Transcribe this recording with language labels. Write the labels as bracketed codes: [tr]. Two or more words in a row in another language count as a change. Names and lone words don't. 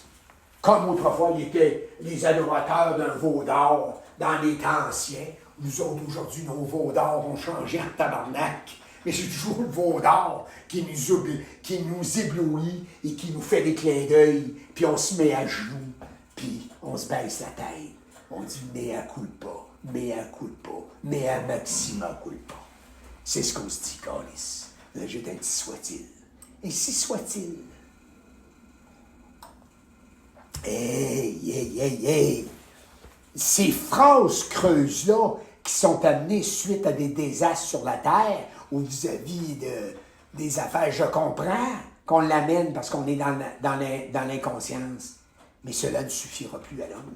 [fr] Comme autrefois, il était les adorateurs d'un veau d'or dans les temps anciens. Nous autres, aujourd'hui, nos veaux d'or ont changé en tabarnak. Mais c'est toujours le veau d'or qui nous éblouit et qui nous fait des clins d'œil, puis on se met à genoux, puis on se baisse la tête. On dit « [la] mea culpa, mea culpa, mea maxima culpa ». [fr] C'est ce qu'on se dit, Calis. Là, j'ai dit « ainsi soit-il ». Ainsi soit-il. Hey! Ces phrases creuses-là qui sont amenées suite à des désastres sur la Terre ou vis-à-vis des affaires, je comprends qu'on l'amène parce qu'on est dans l'inconscience, mais cela ne suffira plus à l'homme.